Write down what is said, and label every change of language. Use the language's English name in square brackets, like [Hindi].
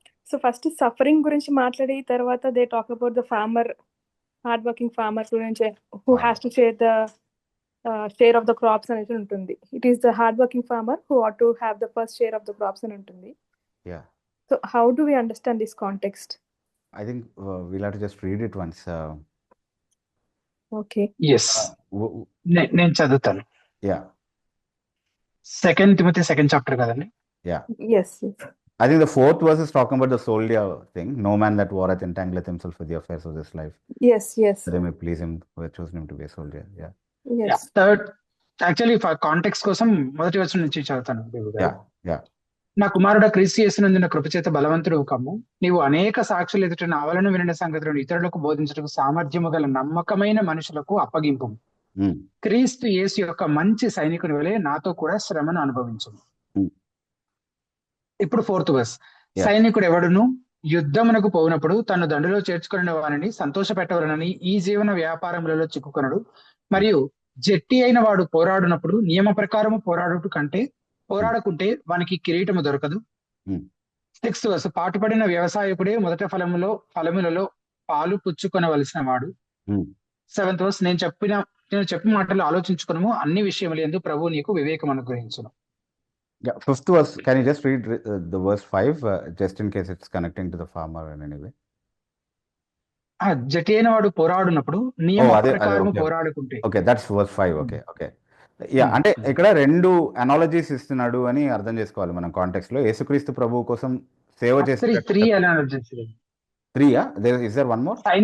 [English] so first suffering [Telugu] గురించి మాట్లాడి తర్వాత [English] they talk about the farmer, hard working farmer గురించి, who has to share of the crops [Telugu] అనేది ఉంటుంది. [English] it is the hard working farmer who ought to have the first share of the crops [Telugu] అని ఉంటుంది. [English] So how do we understand this context? I think we'll have to just read it once. Okay. [Telugu] Yes, నేను చదువుతాను. [English] Yeah. [Telugu] 2 Timothy 2nd chapter కదండి. [English] Yes. I think the 4th verse is talking about the soldier thing. No man that warreth entangleth himself with the affairs of this life. Yes. That they may please him who hath chosen him to be a soldier. Yeah. Yes. [Telugu] Third, actually context కోసం మొదటి వచనం నుంచి చదువుతాను. [English] Yeah. [Telugu] నా కుమారుడ క్రీస్తు యేసునందున కృపచేత బలవంతుడు కమ్ము, నీవు అనేక సాక్షులు ఎదుట నా వలన వినిన సంగతులను ఇతరులకు బోధించడానికి సామర్థ్యము గల నమ్మకమైన మనుషులకు అప్పగింపు. క్రీస్తు యేసు యొక్క మంచి సైనికుని వలె నాతో కూడా శ్రమను అనుభవించు. ఇప్పుడు 4th verse, సైనికుడు ఎవడును యుద్ధమునకు పోయినప్పుడు తను దండులో చేర్చుకున్న వారిని సంతోష పెట్టవలనని ఈ జీవన వ్యాపారములలో చిక్కుకొనడు. మరియు జట్టి అయిన వాడు పోరాడునప్పుడు నియమ ప్రకారము పోరాడుట కంటే పోరాడకుంటే వానికి కిరీటము దొరకదు. 6th verse, పాటుపడిన వ్యవసాయకుడే మొదట ఫలములలో పాలు పుచ్చుకొనవలసిన వాడు. 7th verse, నేను చెప్పిన మాటలు ఆలోచించుకును, అన్ని విషయములు యందు ప్రభు నీకు వివేకం అనుగ్రహించును. [English] Yeah. 5th verse, can you just read the verse 5 just in case it's connecting to the farmer in any way? [Telugu] Jatti అయిన వాడు పోరాడునప్పుడు నియమ ప్రకారము పోరాడుకుంటే. [English] Okay, that's verse 5. Okay. [Telugu] Yeah, అంటే ఇక్కడ 2 అనాలజీస్ ఇస్తున్నాడు అని అర్థం చేసుకోవాలి మనం కాంటెక్స్ట్ లో. యేసుక్రీస్తు ప్రభువు కోసం సేవ చేసే 3 analogies. [English] 3 is there one more?